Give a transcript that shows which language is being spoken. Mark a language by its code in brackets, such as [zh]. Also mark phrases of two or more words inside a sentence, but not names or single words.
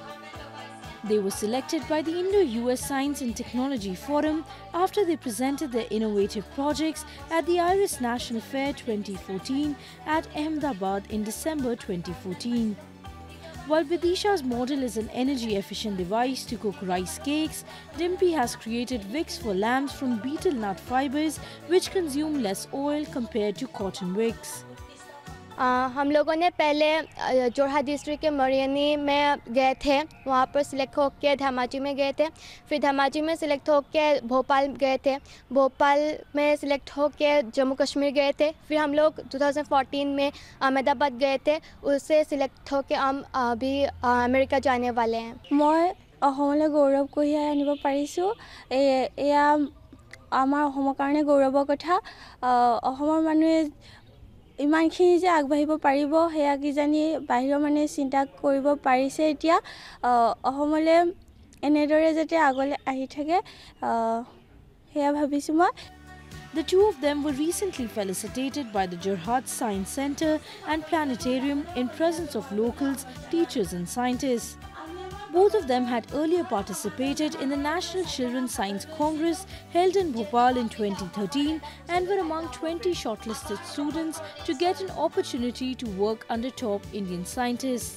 [en] They were selected by the Indo-US Science and Technology Forum after they presented their innovative projects at the IRIS National Fair 2014 at Ahmedabad in December 2014. While Vidisha's model is an energy-efficient device to cook rice cakes, Dimpy has created wicks for lamps from betel nut fibers which consume less oil compared to cotton wicks. [hi] हम लोगों ने पहले जोरहाट डिस्ट्रिक्ट के मरियनी में गए थे, वहाँ पर सिलेक्ट होकर धमाजी में गए थे, फिर धमाजी में सिलेक्ट होकर भोपाल गए थे, भोपाल में सिलेक्ट होकर जम्मू कश्मीर गए थे, फिर हम लोग 2014 में अहमदाबाद गए थे, उससे सिलेक्ट होकर हम अभी अमेरिका जाने वाले हैं। [as] মই অসমলৈ গৌৰৱ कঢ়িয়াই আনিব পাৰিছো। এয়া আমাৰ অসমৰ কাৰণে গৌৰৱৰ কথা। অসমৰ মানুহে ইমানখিনি যে আগবাঢ়িব পাৰিব হেয়া কিজানি বাহিৰৰ মানে চিন্তা কৰিব পাৰিছে। এতিয়া অসমলে এনেদৰে যাতে আগলৈ আহি থাকে হেয়া ভাবিছো মই। [en] The two of them were recently felicitated by the Jorhat Science Center and Planetarium in presence of locals, teachers and scientists. Both of them had earlier participated in the National Children's Science Congress held in Bhopal in 2013 and were among 20 shortlisted students to get an opportunity to work under top Indian scientists.